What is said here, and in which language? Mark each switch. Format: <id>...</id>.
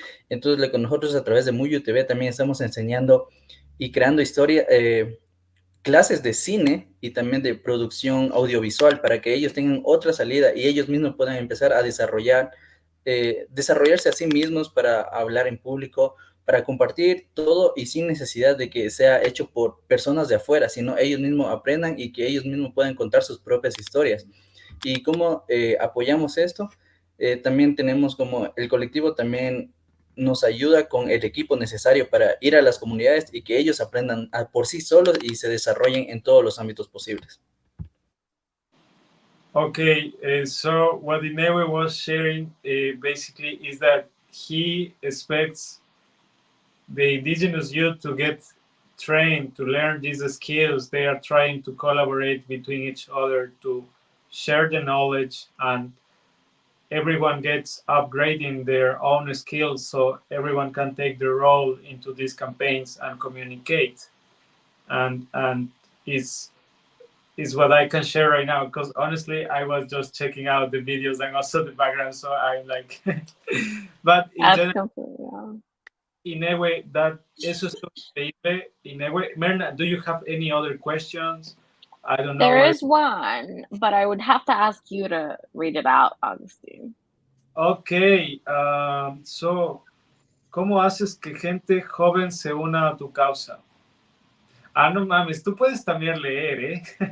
<es>Entonces, con nosotros a través de Muyo TV también estamos enseñando y creando clases de cine y también de producción audiovisual para que ellos tengan otra salida y ellos mismos puedan empezar a desarrollarse a sí mismos para hablar en público, para compartir todo y sin necesidad de que sea hecho por personas de afuera, sino ellos mismos aprendan y que ellos mismos puedan contar sus propias historias. ¿Y cómo apoyamos esto? También tenemos como el colectivo también nos ayuda con el equipo necesario para ir a las comunidades y que ellos aprendan por sí solos y se desarrollen en todos los ámbitos posibles.</es> <en>Okay, so what Inewe was sharing basically is that he expects the indigenous youth to get trained to learn these skills. They are trying to collaborate between each other to share the knowledge, and everyone gets upgrading their own skills so everyone can take their role into these campaigns and communicate. And is what I can share right now, because honestly I was just checking out the videos and also the background, so I'm like but in general, Inewe, that eso es increíble. Inewe, Merna, do you have any other questions? I don't know. There is one, but I would have to ask you to read it out, Augustine.</en> <es>Okay, so, ¿cómo haces que gente joven se una a tu causa? Ah, no mames, tú puedes también leer, ¿eh?</es>